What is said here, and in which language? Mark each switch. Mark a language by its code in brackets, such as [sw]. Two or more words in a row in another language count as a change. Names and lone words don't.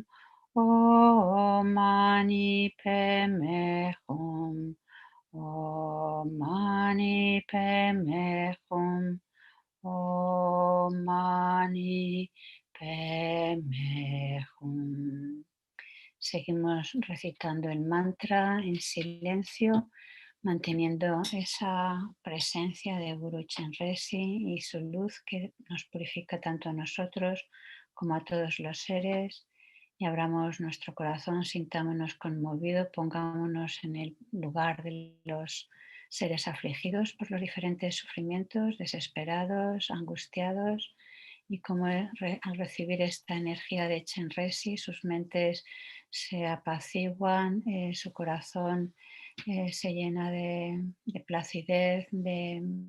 [sa] ॐ मणि पद्मे हूँ. ॐ मणि पद्मे हूँ. ॐ मणि पद्मे हूँ. [es] Seguimos recitando el mantra en silencio, manteniendo esa presencia de Guru Chenrezig y su luz que nos purifica tanto a nosotros como a todos los seres. Y abramos nuestro corazón, sintámonos conmovidos, pongámonos en el lugar de los seres afligidos por los diferentes sufrimientos, desesperados, angustiados, y como al recibir esta energía de Chenrezig, sus mentes se apaciguan, su corazón se llena de placidez, de